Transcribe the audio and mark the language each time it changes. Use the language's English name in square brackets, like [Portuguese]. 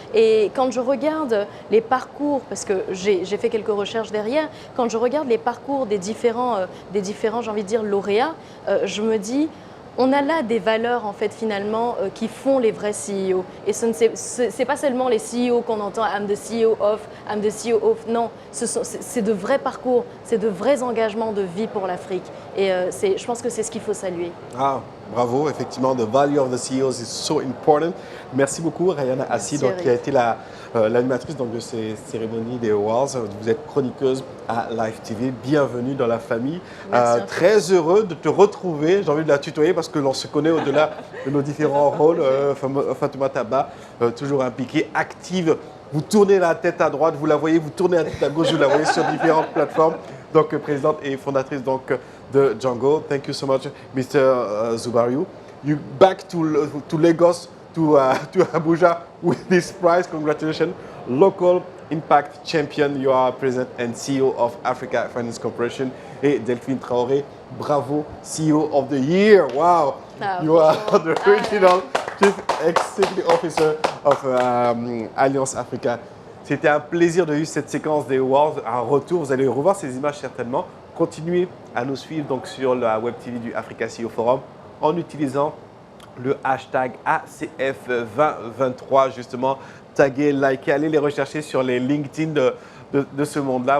[French] Et quand je regarde les parcours, parce que j'ai fait quelques recherches derrière, quand je regarde les parcours des différents j'ai envie de dire, lauréats, je me dis, on a là des valeurs en fait finalement qui font les vrais CEO. Et ce n'est pas seulement les CEO qu'on entend [English] I'm the CEO of, I'm the CEO of. [French] Non, c'est de vrais parcours, c'est de vrais engagements de vie pour l'Afrique. Et je pense que c'est ce qu'il faut saluer. Ah, bravo, effectivement, [English] the value of the CEOs is so important. [French] Merci beaucoup, Rayana Assi, qui a été l'animatrice de ces cérémonies des Awards. Vous êtes chroniqueuse à Live TV. Bienvenue dans la famille. Très heureux de te retrouver. J'ai envie de la tutoyer parce que l'on se connaît au-delà de nos différents rôles. Fatoumata Ba, toujours impliquée, active. Vous tournez la tête à droite, vous la voyez, vous tournez la tête à gauche, vous la voyez sur différentes plateformes. Donc, présidente et fondatrice de Django. [English] Thank you so much, Mr. Zubariou. You back to Lagos, to Abuja with this prize. Congratulations. Local Impact Champion. You are President and CEO of Africa Finance Corporation. Et Delphine Traoré, bravo, CEO of the Year. Wow. You are the original Chief Executive Officer of Alliance Africa. [French] C'était un plaisir de vivre cette séquence des Awards. Un retour, vous allez revoir ces images certainement. Continuez à nous suivre donc sur la Web TV du Africa CEO Forum en utilisant le hashtag ACF2023 justement. Taguez, likez, allez les rechercher sur les LinkedIn de ce monde-là.